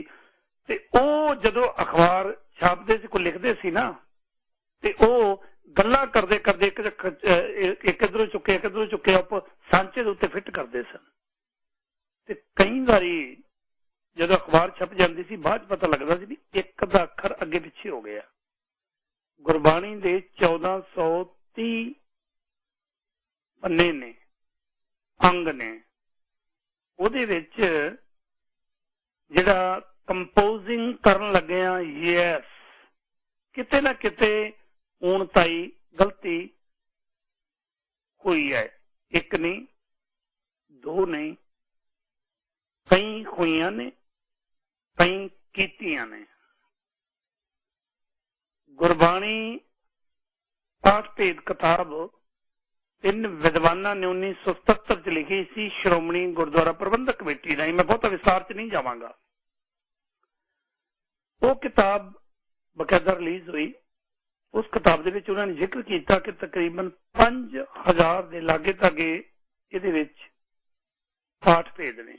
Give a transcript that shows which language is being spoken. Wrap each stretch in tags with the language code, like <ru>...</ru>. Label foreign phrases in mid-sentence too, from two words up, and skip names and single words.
<pa>ਤੇ ਓ ਜਦੋਂ ਅਖ਼ਬਾਰ ਛਾਪਦੇ ਸੀ, ਕੋਈ ਲਿਖਦੇ ਸੀ ਨਾ, ਤੇ ਓ ਗੱਲਾਂ ਕਰਦੇ ਕਰਦੇ ਇੱਕ ਇੱਧਰੋਂ ਚੁੱਕੇ ਇੱਕ ਇੱਧਰੋਂ ਚੁੱਕੇ ਆਪ ਸਾਂਚੇ ਦੇ ਉੱਤੇ ਫਿੱਟ ਕਰਦੇ ਸਨ। ਤੇ ਕਈ ਬਾਰੀ ਜਦੋਂ ਅਖ਼ਬਾਰ ਛਪ ਜਾਤੀ ਸੀ ਬਾਦ ਪਤਾ ਲੱਗਦਾ ਸੀ ਭੀ ਇੱਕ ਦਾ ਅੱਖਰ ਅੱਗੇ ਪਿੱਛੇ ਹੋ ਗਿਆ। ਗੁਰਬਾਣੀ ਦੇ 1430 ਪੰਨੇ ਨੇ, ਅੰਗ ਨੇ, ਉਹਦੇ ਵਿੱਚ ਜਿਹੜਾ ਕੰਪੋਜ਼ਿੰਗ ਕਰਨ ਲੱਗਿਆ ਯੈਸ ਕਿਤੇ ਨਾ ਕਿਤੇ ਹੁਣ ਤਾਈ ਗਲਤੀ ਹੋਈ ਹੈ। ਇੱਕ ਨਹੀਂ, ਦੋ ਨਹੀਂ, ਕਈ ਹੋਈਆਂ ਨੇ, ਕਈ ਕੀਤੀਆਂ ਨੇ। ਗੁਰਬਾਣੀ ਪਾਠ ਭੇਦ ਕਿਤਾਬ 3 ਵਿਦਵਾਨਾਂ ਨੇ 1977 ਚ ਲਿਖੀ ਸੀ ਸ਼੍ਰੋਮਣੀ ਗੁਰਦੁਆਰਾ ਪ੍ਰਬੰਧਕ ਕਮੇਟੀ ਰਾਹੀਂ। ਮੈਂ ਬਹੁਤ ਵਿਸਥਾਰ ਚ ਨਹੀਂ ਜਾਵਾਂਗਾ। ਵੋ ਕਿਤਾਬ ਬਾਕਾਇਦਾ ਰਿਲੀਜ਼ ਹੋਈ। ਉਸ ਕਿਤਾਬ ਦੇ ਵਿੱਚ</pa> <hi>उन्होंने जिक्र किया कि</hi> <pa>ਤਕਰੀਬਨ 5000 ਕੇ ਲਾਗੇ ਧਾਗੇ ਯੇ ਪਾਠ ਭੇਦ ਨੇ।</pa>